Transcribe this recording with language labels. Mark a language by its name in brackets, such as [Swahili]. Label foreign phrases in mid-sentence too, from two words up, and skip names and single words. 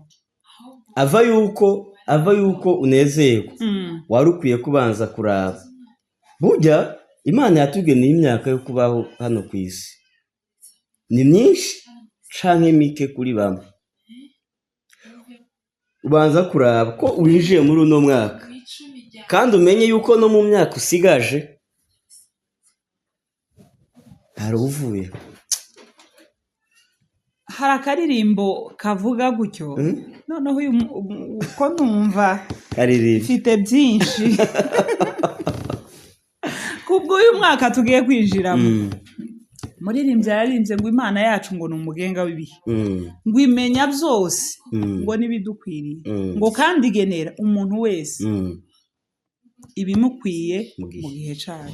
[Rundi] ava yuko unezerwa wari ukwiye kubanza kuraba burya Imana yatugeneye imyaka yo kubaho hano ku isi ni myinshi canke mike kuri bamwe ubanza kuraba ko winjiye muri uno mwaka kandi umenye yuko no mu myaka usigaje hari uvuye hari akaririmbo kavuga gutyo noneho uko numva mfite byinshi kubwo uyu mwaka tugiye kwinjiramo umuririmbyi yararimbye ngo imana yacu ngo ni umugenga w'ibihe ngo imenya byose ngo n'ibidukwiriye ngo kandi igenera umuntu wese ibimukwiye mu gihe cyayo.